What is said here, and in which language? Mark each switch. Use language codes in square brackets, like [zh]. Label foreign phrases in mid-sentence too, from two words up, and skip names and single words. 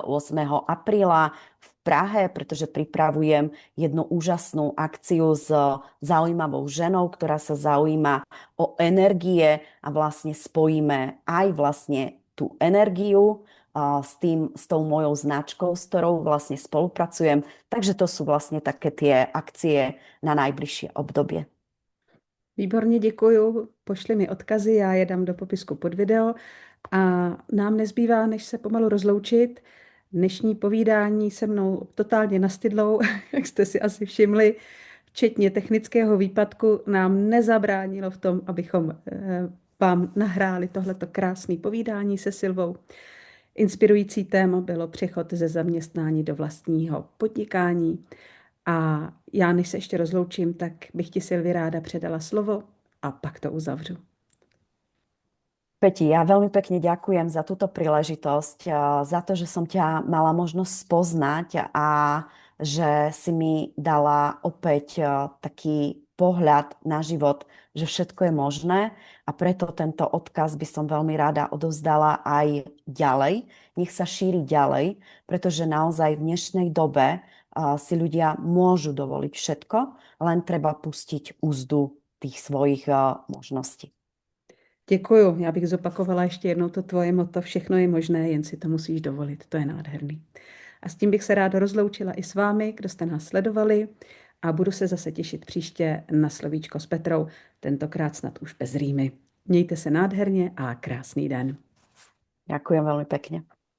[sk] apríla v Prahe, pretože pripravujem jednu úžasnú akciu s zaujímavou ženou, ktorá sa zaujíma o energie a vlastne spojíme aj vlastne tú energiu s tou mojou značkou, s ktorou vlastne spolupracujem. Takže to sú vlastne také tie akcie na najbližšie obdobie. [cs] Výborně, děkuju. Pošli mi odkazy, já je dám do popisku pod video. A nám nezbývá, než se pomalu rozloučit. Dnešní povídání se mnou totálně nastydlou, jak jste si asi všimli, včetně technického výpadku, nám nezabránilo v tom, abychom vám nahráli tohleto krásné povídání se Silvou. Inspirující téma bylo přechod ze zaměstnání do vlastního podnikání. A já, než se ještě rozloučím, tak bych ti, Silvi, ráda předala slovo a pak to uzavřu. [sk] Peti, ja veľmi pekne ďakujem za túto príležitosť, za to, že som ťa mala možnosť spoznať a že si mi dala opäť taký pohľad na život, že všetko je možné a preto tento odkaz by som veľmi rada odovzdala aj ďalej. Nech sa šíri ďalej, pretože naozaj v dnešnej dobe si ľudia môžu dovoliť všetko, len treba pustiť úzdu tých svojich možností. [cs] Děkuju. Já bych zopakovala ještě jednou to tvoje motto. Všechno je možné, jen si to musíš dovolit. To je nádherný. A s tím bych se ráda rozloučila i s vámi, kdo jste nás sledovali a budu se zase těšit příště na slovíčko s Petrou, tentokrát snad už bez rýmy. Mějte se nádherně a krásný den. [sk] Ďakujem veľmi pekne.